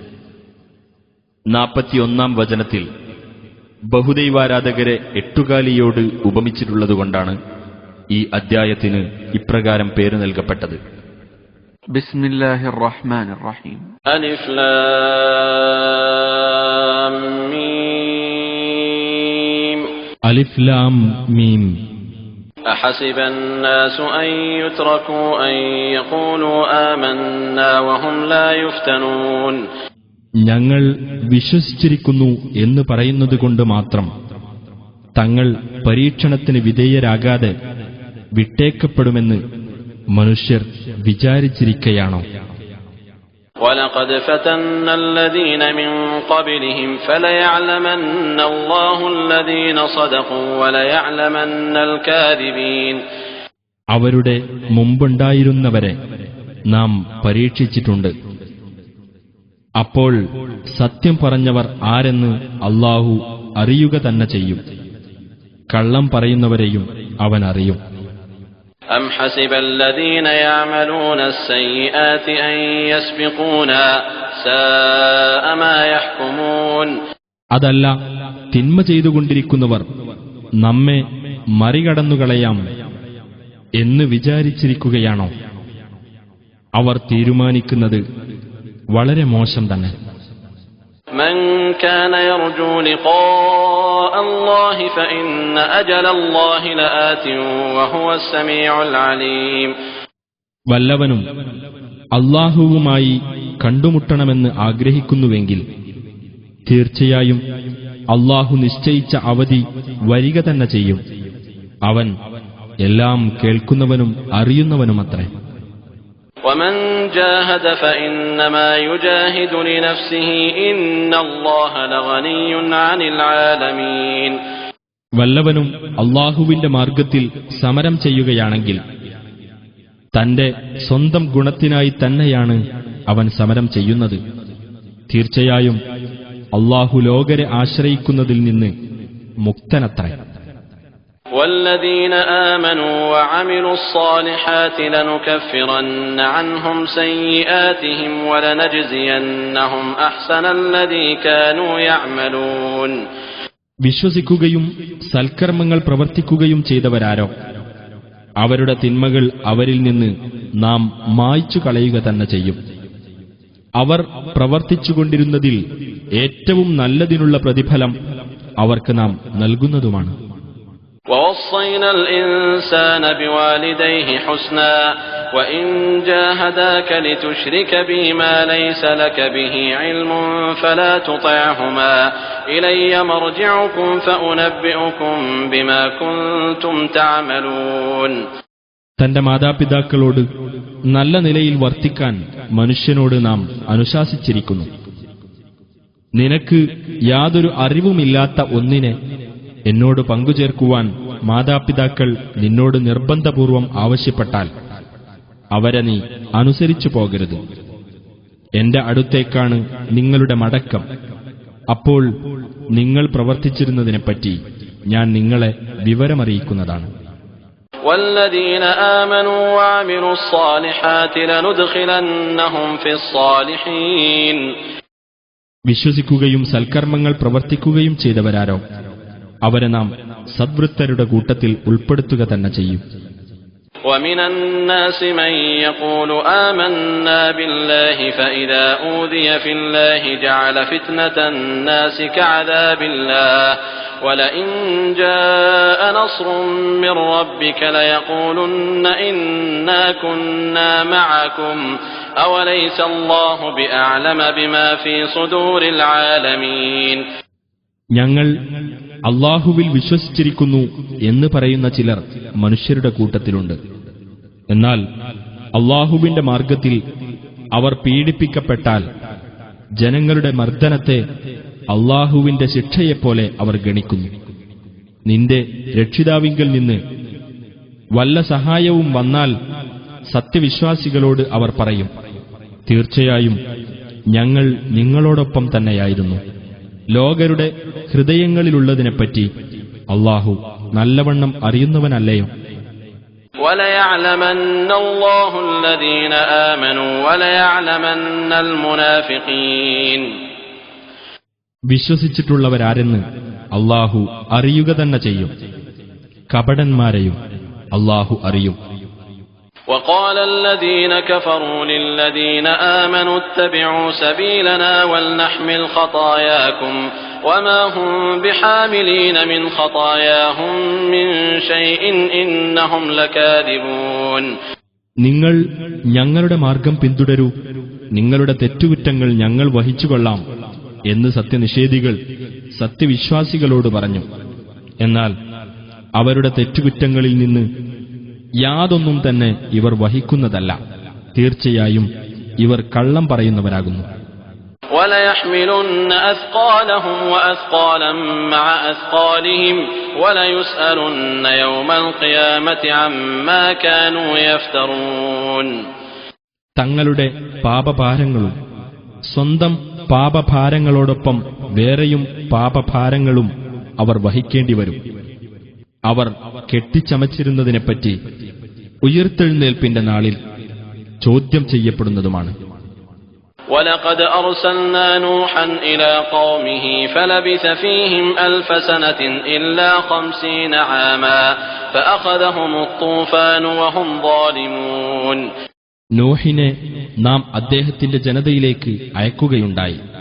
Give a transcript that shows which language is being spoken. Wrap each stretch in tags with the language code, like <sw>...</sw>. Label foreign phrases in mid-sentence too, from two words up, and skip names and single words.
<ml>41-ാം വചനത്തിൽ ബഹുദൈവാരാധകരെ എട്ടുകാലിയോട് ഉപമിച്ചിട്ടുള്ളതുകൊണ്ടാണ് ഈ അദ്ധ്യായത്തിന് ഇപ്രകാരം പേര് നൽകപ്പെട്ടത്.</ml> <ar>بسم الله الرحمن الرحيم. ألف لام ميم. ألف لام ميم. أحسب الناس أن يتركوا أن يقولوا آمنا وهم لا يفتنون.</ar> <ml>ഞങ്ങൾ വിശ്വസിച്ചിരിക്കുന്നു എന്ന് പറയുന്നതുകൊണ്ട് മാത്രം തങ്ങൾ പരീക്ഷണത്തിന് വിധേയരാകാതെ വിട്ടേക്കപ്പെടുമെന്ന് മനുഷ്യർ വിചാരിച്ചിരിക്കയാണോ?</ml> <ar>وَلَقَدْ فَتَنَّا الَّذِينَ مِن قَبْلِهِمْ فَلَيَعْلَمَنَّ اللَّهُ الَّذِينَ صَدَقُوا وَلَيَعْلَمَنَّ الْكَاذِبِينَ.</ar> <ml>അവരുടെ മുമ്പുണ്ടായിരുന്നവരെ നാം പരീക്ഷിച്ചിട്ടുണ്ട്. അപ്പോൾ സത്യം പറഞ്ഞവർ ആരെന്ന് അല്ലാഹു അറിയുക തന്നെ ചെയ്യും. കള്ളം പറയുന്നവരെയും അവൻ അറിയും.</ml> <ar>أَمْ حَسِبَ الَّذِينَ يَعْمَلُونَ السَّيِّئَاتِ أَن يَسْبِقُونَا سَاءَ مَا يَحْكُمُونَ.</ar> <ml>അതല്ല, തിന്മ ചെയ്തുകൊണ്ടിരിക്കുന്നവർ നമ്മെ മറികടന്നുകളയാം എന്ന് വിചാരിച്ചിരിക്കുകയാണോ? അവർ തീരുമാനിക്കുന്നത് വളരെ മോശം തന്നെ.</ml> <ar>من كان يرجو لقاء الله فإن أجل الله لآت وهو السميع العليم.</ar> <ml>വല്ലവനും അല്ലാഹുവുമായി കണ്ടുമുട്ടണമെന്ന് ആഗ്രഹിക്കുന്നുവെങ്കിൽ തീർച്ചയായും അല്ലാഹു നിശ്ചയിച്ച അവധി വരിക തന്നെ ചെയ്യും. അവൻ എല്ലാം കേൾക്കുന്നവനും അറിയുന്നവനുമത്രേ.</ml> <ar>ومن جاهد فإنما يجاهد لنفسه إن الله لغني عن العالمين.</ar> <ml>വല്ലവനും അല്ലാഹുവിന്റെ മാർഗത്തിൽ സമരം ചെയ്യുകയാണെങ്കിൽ തന്റെ സ്വന്തം ഗുണത്തിനായി തന്നെയാണ് അവൻ സമരം ചെയ്യുന്നത്. തീർച്ചയായും അല്ലാഹു ലോകരെ ആശ്രയിക്കുന്നതിൽ നിന്ന് മുക്തനത്രേ.</ml> <ar>والذين آمنوا وعملوا الصالحات لنكفرن عنهم سيئاتهم ولنجزينهم أحسن الذي كانوا يعملون.</ar> <ml>വിശ്വസിക്കുകയും സൽക്കർമ്മങ്ങൾ പ്രവർത്തിക്കുകയും ചെയ്തവരാരോ അവരുടെ തിന്മകൾ അവരിൽ നിന്ന് നാം മായ്ച്ചു കളയുക തന്നെ ചെയ്യും. അവർ പ്രവർത്തിച്ചുകൊണ്ടിരുന്നതിൽ ഏറ്റവും നല്ലതിനുള്ള പ്രതിഫലം അവർക്ക് നാം നൽകുന്നതുമാണ്.</ml> <ar>ووصينا الإنسان بوالديه حسنا وإن جاهداك لتشرك بي ما ليس لك به علم فلا تطعهما إلي مرجعكم فأنبئكم بما كنتم تعملون.</ar> <ml>തന്റെ മാതാപിതാക്കളോട് നല്ല നിലയിൽ വർത്തിക്കാൻ മനുഷ്യനോട് നാം അനുശാസിച്ചിരിക്കുന്നു. നിനക്ക് യാതൊരു അറിവുമില്ലാത്ത ഒന്നിനെ എന്നോട് പങ്കുചേർക്കുവാൻ മാതാപിതാക്കൾ നിന്നോട് നിർബന്ധപൂർവം ആവശ്യപ്പെട്ടാൽ അവരെ നീ അനുസരിച്ചു പോകരുത്. എന്റെ അടുത്തേക്കാണ് നിങ്ങളുടെ മടക്കം. അപ്പോൾ നിങ്ങൾ പ്രവർത്തിച്ചിരുന്നതിനെപ്പറ്റി ഞാൻ നിങ്ങളെ വിവരമറിയിക്കുന്നതാണ്.</ml> <ar>والذين آمنوا وعملوا الصالحات لندخلنهم في الصالحين.</ar> <ml>വിശ്വസിക്കുകയും സൽക്കർമ്മങ്ങൾ പ്രവർത്തിക്കുകയും ചെയ്തവരാരോ അവരെ നാം സദ്വൃത്തരുടെ കൂട്ടത്തിൽ ഉൾപ്പെടുത്തുക തന്നെ ചെയ്യും.</ml> <ar>ومن الناس من يقول آمنا بالله فإذا أوذي في الله جعل فتنة الناس كعذاب الله ولئن جاء نصر من ربك ليقولن إنا كنا معكم أوليس الله بأعلم بما في صدور العالمين.</ar> <ml>ഞങ്ങൾ അല്ലാഹുവിൽ വിശ്വസിച്ചിരിക്കുന്നു എന്ന് പറയുന്ന ചിലർ മനുഷ്യരുടെ കൂട്ടത്തിലുണ്ട്. എന്നാൽ അല്ലാഹുവിന്റെ മാർഗത്തിൽ അവർ പീഡിപ്പിക്കപ്പെട്ടാൽ ജനങ്ങളുടെ മർദ്ദനത്തെ അല്ലാഹുവിന്റെ ശിക്ഷയെപ്പോലെ അവർ ഗണിക്കുന്നു. നിന്റെ രക്ഷിതാവിങ്കൽ നിന്ന് വല്ല സഹായവും വന്നാൽ സത്യവിശ്വാസികളോട് അവർ പറയും, തീർച്ചയായും ഞങ്ങൾ നിങ്ങളോടൊപ്പം തന്നെയായിരുന്നു. ലോകരുടെ ഹൃദയങ്ങളിലുള്ളതിനെപ്പറ്റി അല്ലാഹു നല്ലവണ്ണം അറിയുന്നവനല്ലയോ?</ml> <ar>وَلَيَعْلَمَنَّ اللَّهُ الَّذِينَ آمَنُوا وَلَيَعْلَمَنَّ الْمُنَافِقِينَ.</ar> <ml>വിശ്വസിച്ചിട്ടുള്ളവരാരെന്ന് അല്ലാഹു അറിയുക തന്നെ ചെയ്യും. കപടന്മാരെയും അല്ലാഹു അറിയും.</ml> <ar>وَقَالَ الَّذِينَ كَفَرُوا لِلَّذِينَ آمَنُوا اتَّبِعُوا سَبِيلَنَا وَلْنَحْمِلْ خَطَايَاكُمْ وَمَا هُمْ بِحَامِلِينَ مِنْ خَطَايَاهُمْ مِنْ شَيْءٍ إِنَّهُمْ لَكَاذِبُونَ.</ar> <ml>നിങ്ങൾ ഞങ്ങളുടെ മാർഗം പിന്തുടരൂ, നിങ്ങളുടെ തെറ്റുകുറ്റങ്ങൾ ഞങ്ങൾ വഹിച്ചുകൊള്ളാം എന്ന് സത്യനിഷേധികൾ സത്യവിശ്വാസികളോട് പറഞ്ഞു. എന്നാൽ അവരുടെ തെറ്റുകുറ്റങ്ങളിൽ നിന്ന് യാതൊന്നും തന്നെ ഇവർ വഹിക്കുന്നതല്ല. തീർച്ചയായും ഇവർ കള്ളം പറയുന്നവരാകുന്നു.</ml> <ar>وَلَيَحْمِلُنَّ أَثْقَالَهُمْ وَأَثْقَالًا مَعَ أَثْقَالِهِمْ وَلَيُسْأَلُنَّ يَوْمَ الْقِيَامَةِ عَمَّا كَانُوا يَفْتَرُونَ.</ar> <ml>തങ്ങളുടെ പാപഭാരങ്ങളും സ്വന്തം പാപഭാരങ്ങളോടൊപ്പം വേറെയും പാപഭാരങ്ങളും അവർ വഹിക്കേണ്ടിവരും. അവർ കെട്ടിച്ചമച്ചിരുന്നതിനെപ്പറ്റി ഉയിർത്തെഴുന്നേൽപ്പിന്റെ നാളിൽ ചോദ്യം ചെയ്യപ്പെടുന്നതുമാണ്.</ml> <ar>وَلَقَدْ أَرْسَلْنَا نُوحًا إِلَى قَوْمِهِ فَلَبِثَ فِيهِمْ أَلْفَ سَنَةٍ إِلَّا 50 عَامًا فَأَخَذَهُمُ الطُّوفَانُ وَهُمْ ظَالِمُونَ.</ar> <ml>നോഹിനെ നാം അദ്ദേഹത്തിന്റെ ജനതയിലേക്ക് അയക്കുകയുണ്ടായി.</ml>